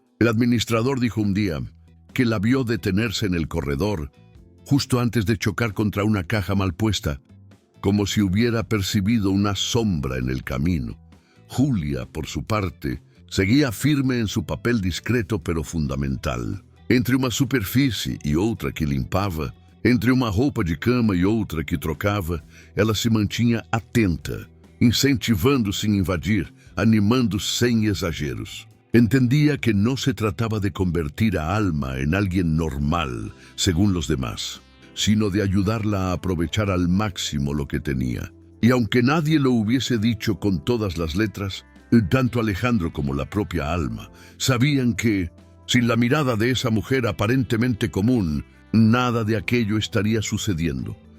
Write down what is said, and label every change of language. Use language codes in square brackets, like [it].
[es] El administrador dijo un día que la vio detenerse en el corredor, justo antes de chocar contra una caja mal puesta, como si hubiera percibido una sombra en el camino. Julia, por su parte, seguía firme en su papel discreto pero fundamental. [pt] Entre uma superfície e outra que limpava, entre uma roupa de cama e outra que trocava, ela se mantinha atenta, incentivando [es] sin invadir, [pt] animando sem exageros. [es] Entendía que no se trataba de convertir a Alma en alguien normal, según los demás, sino de ayudarla a aprovechar al máximo lo que tenía. Y aunque nadie lo hubiese dicho con todas las letras, tanto Alejandro como la propia Alma sabían que, sin la mirada de esa mujer aparentemente común, nada de aquello estaría sucediendo.